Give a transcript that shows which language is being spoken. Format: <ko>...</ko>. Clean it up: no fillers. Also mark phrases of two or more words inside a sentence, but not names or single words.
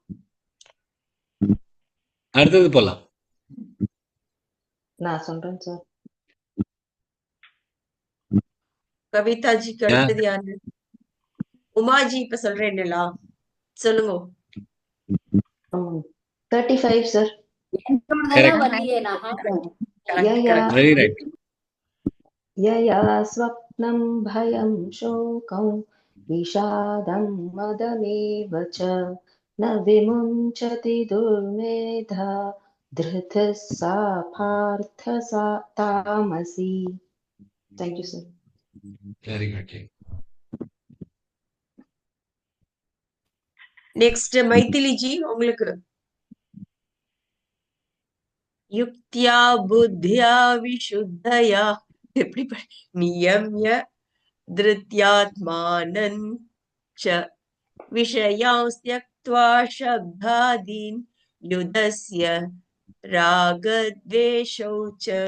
<ta>அடுத்தது போலாம். நான் சொல்றேன் சார். கவிதாஜிக்கு அடுத்தது யாரு? உமாஜி இப்ப சொல்றேன்னுலா, சொல்லுங்க. 35 சார்.</ta> <sa>यया स्वप्नं भयं शोकं विषादं मदमेव च न विमुञ्चति दुर्मेधा धृतः सा पार्थ सा तामसी.</sa> <en>Thank you, sir. Very good.</en> <ta>நெக்ஸ்ட் மைதிலி ஜி உங்களுக்கு.</ta> <sa>युक्त्या बुद्ध्या विशुद्धया எப்படி नियम्य धृत्यात्मानं च विषयांस्त्यक्त्वा शब्दादीन् युदस्य रागद्वेषौ च.</sa>